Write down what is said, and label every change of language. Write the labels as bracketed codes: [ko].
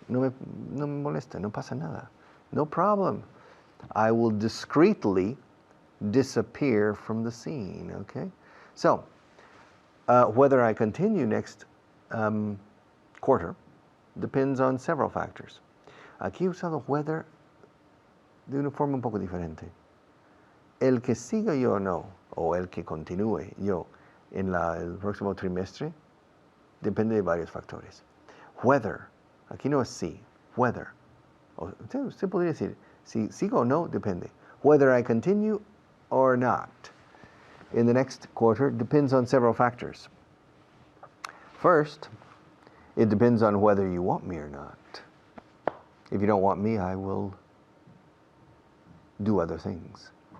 [es] No me molesta, no pasa nada. [en] No problem. I will discreetly disappear from the scene, okay? So, whether I continue next quarter depends on several factors. [es] Aquí he usado whether de una forma un poco diferente. El que siga yo o no, o el que continúe yo en el próximo trimestre, depende de varios factores. Whether, aquí no es si, whether. Usted podría decir, si sigo o no, depende. [en] Whether I continue or not in the next quarter depends on several factors. First, it depends on whether you want me or not. If you don't want me, I will do other things.